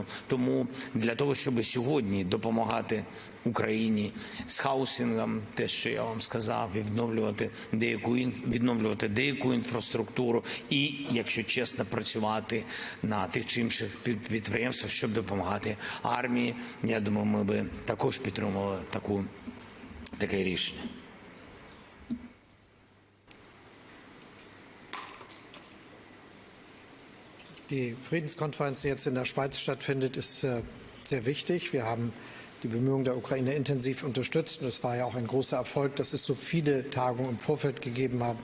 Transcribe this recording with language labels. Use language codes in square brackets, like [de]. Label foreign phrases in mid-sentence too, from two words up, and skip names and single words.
[uk] Тому для того, щоб сьогодні допомагати Україні з хаусингом, те, що я вам сказав, і відновлювати деяку інфраструктуру і, якщо чесно, працювати на тих чи інших підприємствах, щоб допомагати армії. Я думаю, ми би також підтримували таке рішення. [de] Die Friedenskonferenz, die jetzt in der Schweiz stattfindet, ist sehr wichtig. Wir haben die Bemühungen der Ukraine intensiv unterstützt. Und es war ja auch ein großer Erfolg, dass es so viele Tagungen im Vorfeld gegeben hat.